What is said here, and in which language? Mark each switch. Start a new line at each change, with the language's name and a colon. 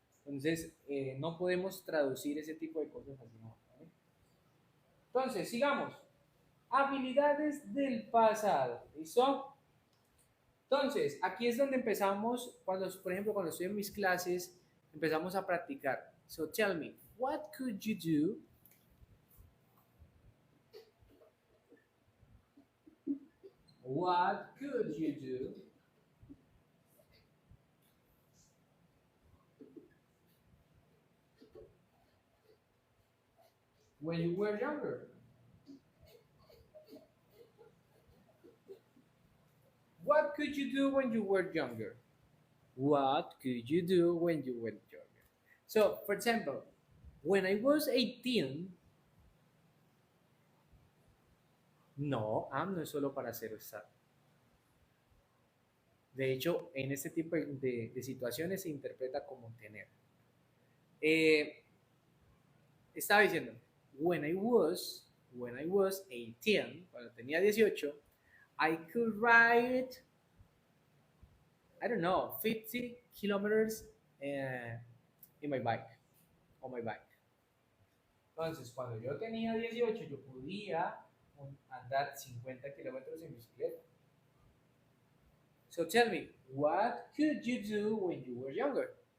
Spanish: Entonces, no podemos traducir ese tipo de cosas así, ¿no? ¿Vale? Entonces, sigamos. Habilidades del pasado. ¿Listo? Entonces, aquí es donde empezamos, cuando, por ejemplo, cuando estoy en mis clases, empezamos a practicar.
English: So tell me, what could you do? What could you do when you were younger? What could you do when you were younger? What could you do when you were younger? So, for example, when I was 18,
Spanish: no, am no es solo para hacer estar. De hecho, en este tipo de situaciones se interpreta como tener. Estaba diciendo,
English: when I was 18,
Spanish: cuando tenía 18,
English: I could ride, I don't know, 50 kilometers in my bike, on my bike.
Spanish: Entonces, cuando yo tenía 18, yo podía andar 50 kilómetros en bicicleta.
English: So tell me, what could you do when you were younger?